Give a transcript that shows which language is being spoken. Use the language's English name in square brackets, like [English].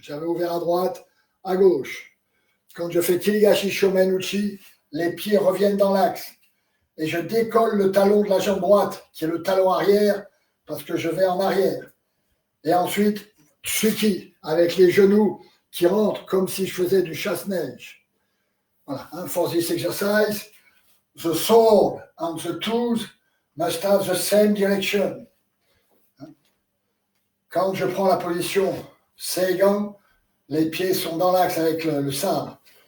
[French] J'avais ouvert à droite, à gauche. Quand je fais Kirigashi Shomenuchi, les pieds reviennent dans l'axe. Et je décolle le talon de la jambe droite, qui est le talon arrière, parce que je vais en arrière. Et ensuite, Tsuki, avec les genoux qui rentrent comme si je faisais du chasse-neige. [English] Voilà, for this exercise, the sword and the tools must have the same direction. [French] Quand je prends la position Seigan, les pieds sont dans l'axe avec le sabre.